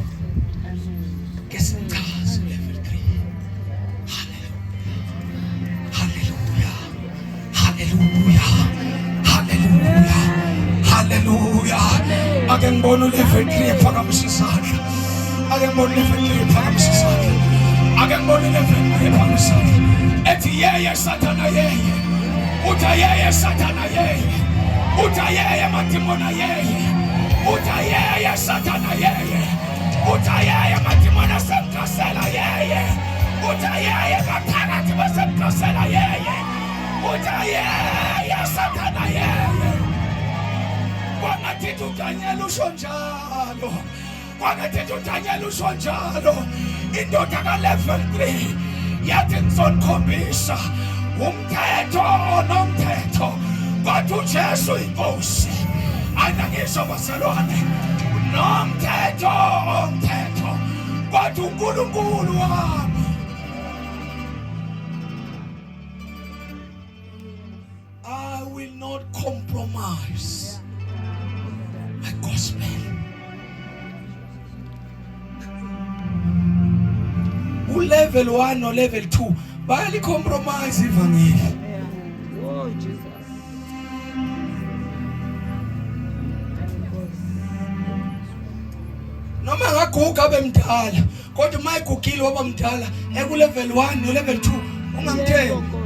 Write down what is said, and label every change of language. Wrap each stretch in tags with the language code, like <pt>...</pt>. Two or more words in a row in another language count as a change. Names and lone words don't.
<nd>Ke sichaze level 3. Hallelujah. Hallelujah. Hallelujah. Hallelujah. Ake ngibona level 3 ephakamisa isandla. Ake ngibona level 3 ephakamisa isandla. Ake ngibona level 3 ephakamisa isandla. Ethi yeye Sathana yeye. Utha yeye Sathana yeye. Utha yeye madimona yeye. Utha yeye Sathana yeye. Utha yeye madimona semkasela yeye. Utha yeye baphakathi basemkasela yeye. Utha yeye Sathana yeye. Wangathi uDaniel usho njalo. Wangathi uDaniel usho njalo. Indoda ka level 3 yathi ngizokhombisa umthetho nomthetho. Kodwa uJesu inkosi. Anangisho basalwane. Nomthetho umthetho. Kodwa uNkulunkulu wami.</nd> <en>I will not compromise my gospel.</en> <nd>Level 1 or level 2 bali compromise ivangeli.</nd> <en>Oh Jesus.</en> <nd>Noma ngaguga abemdala kodwa mayigugile wabamdala eku level 1 no level 2 ungamthembi.</nd>